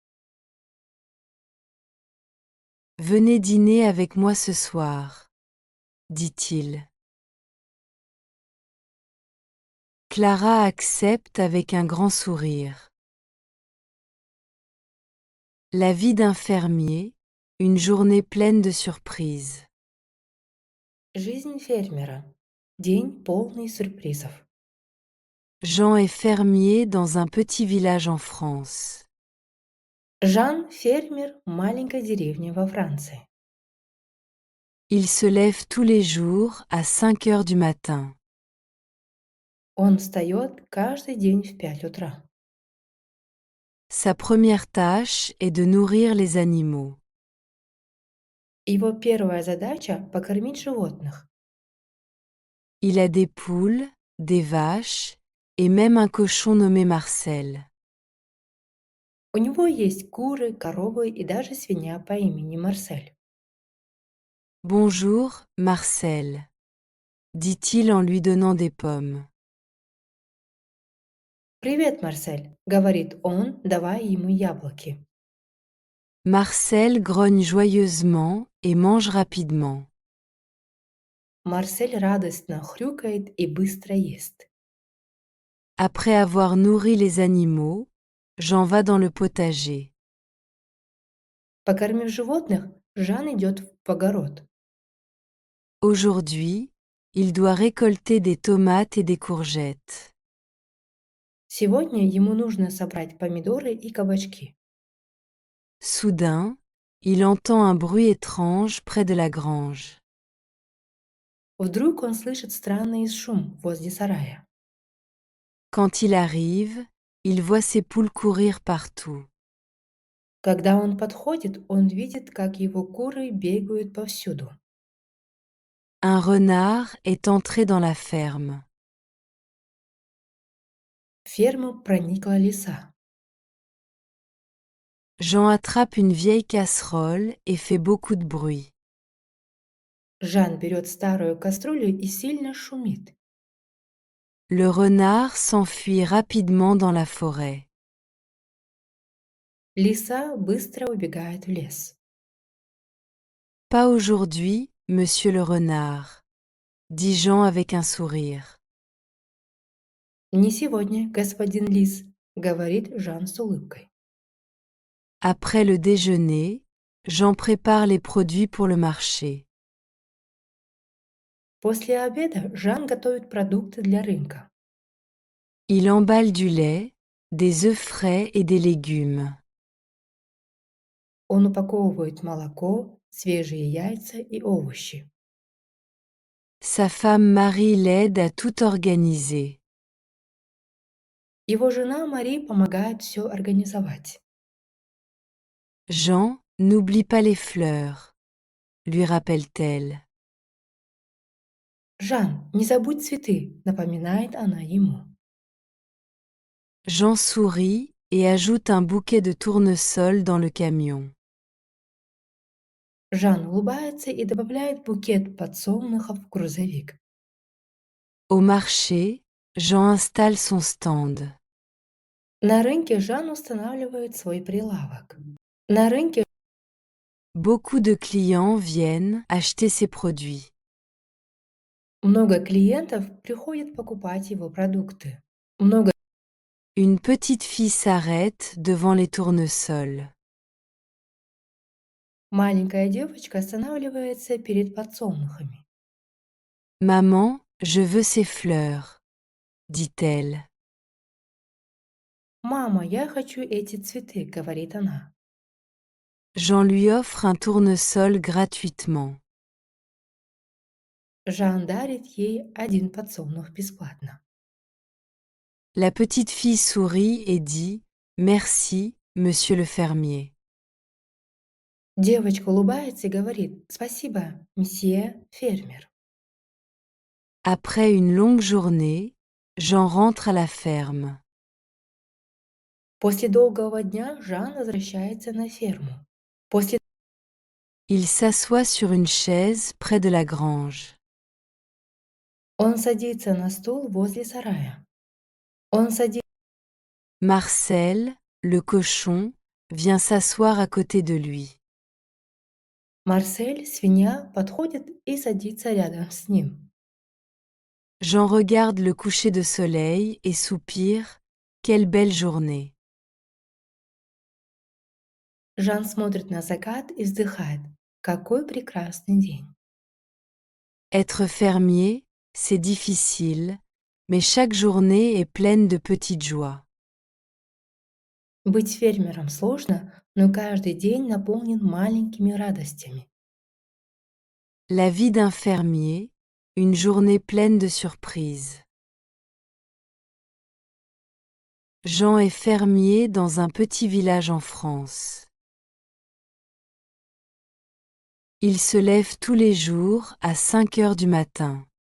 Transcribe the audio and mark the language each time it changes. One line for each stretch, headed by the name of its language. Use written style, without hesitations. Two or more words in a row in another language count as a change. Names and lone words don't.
French: Venez dîner avec moi ce soir, dit-il. Clara accepte avec un grand sourire. La vie d'un fermier, une journée pleine de surprises.
Russian: Жизнь фермера. День полный сюрпризов.
French: Jean est fermier dans un petit village en France.
Russian: Жан – фермер в маленькой деревне во Франции.
French: Il se lève tous les jours à 5 heures du matin.
Russian: Он встает каждый день в 5 утра.
French: Sa première tâche est de nourrir les animaux.
Russian: Его первая задача – покормить животных.
French: Il a des poules, des vaches et même un cochon nommé Marcel.
Russian: У него есть куры, коровы и даже свинья по имени Марсель.
French: Bonjour, Marcel, dit-il en lui donnant des pommes.
Russian: «Привет, Марсель», – говорит он, давая ему яблоки.
French: Marcel grogne joyeusement et mange rapidement.
Russian: Марсель радостно хрюкает и быстро ест.
French: Après avoir nourri les animaux, Jean va dans le potager.
Russian: Покормив животных, Жан идет в огород.
French: Aujourd'hui, il doit récolter des tomates et des courgettes.
Russian: Сегодня ему нужно собрать помидоры и кабачки.
French: Soudain, il entend un bruit étrange près de la grange.
Russian: Вдруг он слышит странный шум возле сарая.
French: Quand il arrive, il voit ses poules courir partout.
Russian: Когда он подходит, он видит, как его куры бегают повсюду.
French: Un renard est entré dans la ferme.
Russian: В ферму проникла лиса.
French: Jean attrape une vieille casserole et fait beaucoup de bruit.
Russian: Жан берет старую кастрюлю и сильно шумит.
French: Le renard s'enfuit rapidement dans la forêt.
Russian: Лиса быстро убегает в лес.
French: Pas aujourd'hui, monsieur le renard, dit Jean avec un sourire.
Russian: «Не сегодня, господин лис», — говорит Жан с улыбкой.
French: Après le déjeuner, Jean prépare les produits pour le marché.
Russian: После обеда Жан готовит продукты для рынка.
French: Il emballe du lait, des œufs frais et des légumes.
Russian: Он упаковывает молоко, свежие яйца и овощи.
French: Sa femme Marie l'aide à tout organiser.
Russian: Его жена Мари помогает все организовать.
French: Jean, n'oublie pas les fleurs, lui rappelle-t-elle.
Russian: «Жан, не забудь цветы», — напоминает она ему.
French: Jean sourit et ajoute un bouquet de tournesol dans le camion.
Russian: Жан улыбается и добавляет букет подсолнухов в грузовик.
French: Au marché, Jean installe son stand.
Russian: На рынке Жан устанавливает свой прилавок. На рынке
French: Beaucoup de clients viennent acheter ses produits.
Russian: много клиентов приходят покупать его продукты. Много
French: Une petite fille s'arrête devant les tournesols.
Russian: маленькая девочка останавливается перед подсолнухами.
French: Maman, je veux ces fleurs, dit-elle.
Russian: «Мама, я хочу эти цветы», — говорит она.
French: Jean lui offre un tournesol gratuitement.
Russian: Жан дарит ей один подсолнух бесплатно.
French: La petite fille sourit et dit « Merci, monsieur le fermier ».
Russian: Девочка улыбается и говорит: «Спасибо, месье фермер».
French: Après une longue journée, Jean rentre à la ferme.
Russian: После долгого дня Жан возвращается на ферму. После
French: Il s'assoit sur une chaise près de la grange.
Russian: Он садится на стул возле сарая. Он садится.
French: Marcel, le cochon, vient s'asseoir à côté de lui.
Russian: Марсель, свинья, подходит и садится рядом с ним.
French: Jean regarde le coucher de soleil et soupire « Quelle belle journée !»
Russian: Жан смотрит на закат и вздыхает. Какой прекрасный день.
French: Être fermier, c'est difficile, mais chaque journée est pleine de petites joies.
Russian: Быть фермером сложно, но каждый день наполнен маленькими радостями.
French: La vie d'un fermier, une journée pleine de surprises. Jean est fermier dans un petit village en France. Il se lève tous les jours à 5 heures du matin.